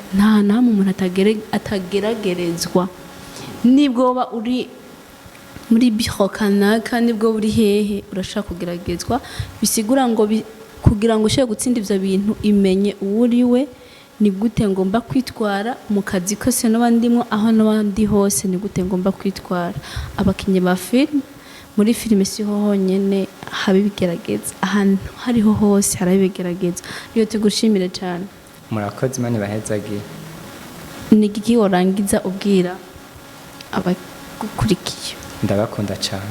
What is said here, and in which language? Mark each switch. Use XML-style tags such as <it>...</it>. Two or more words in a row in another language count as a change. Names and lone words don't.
<rn>nta namwe umuntu atageragerezwa nibwo uba uri muri biro kanaka nibwo uri hehe urashaka kugeragezwa bisigura ngo kugira ngo ushobore gutsinda ivyo bintu imenye uwo uri we ni gute ngomba kwitwara mu kazi kose n'abandimwo aho n'abandi hose ni gute ngomba kwitwara abakinyi ba film muri filime siho honyene habigerageza ahantu hariho hose harabigerageza niyo tugushimire cyane murakoze mani bahezagiye ni iki worangiza ubwira abagukurikiye ndabakunda cyane</rn>